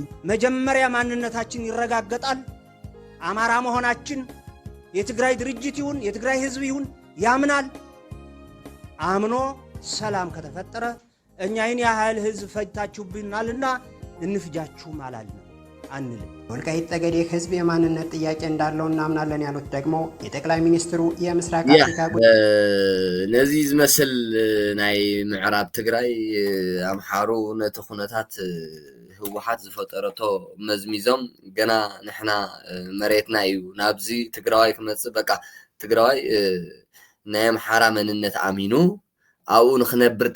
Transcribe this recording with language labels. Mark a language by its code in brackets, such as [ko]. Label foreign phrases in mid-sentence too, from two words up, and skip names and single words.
[am] መጀመሪያ ማንነታችን ይረጋገጣል። አማራ መሆናችን የትግራይ ድርጅት ይሁን የትግራይ ህዝብ ይሁን ያምናል። አምኖ ሰላም ከተፈጠረ እኛ ይህን ያህል ህዝብ ፈጅታችሁብናልና እንፍጃችሁም አላልንም። አንልም። ወልቃይት ጠገዴ ህዝብ የማንነት ጥያቄ እንዳለው እናምናለን ያሉት ደግሞ የጠቅላይ ሚኒስትሩ የምስራቅ አፍሪካ [ti] ነዚ ዝመስል ናይ ምዕራብ ትግራይ ኣምሓሩ ነቲ ኩነታት ህወሓት ዝፈጠረቶ መዝሚዞም ገና ንሕና መሬትና እዩ ናብዚ ትግራዋይ ክመጽእ በቃ ትግራዋይ ናይ ኣምሓራ መንነት ኣሚኑ ኣብኡ ንኽነብር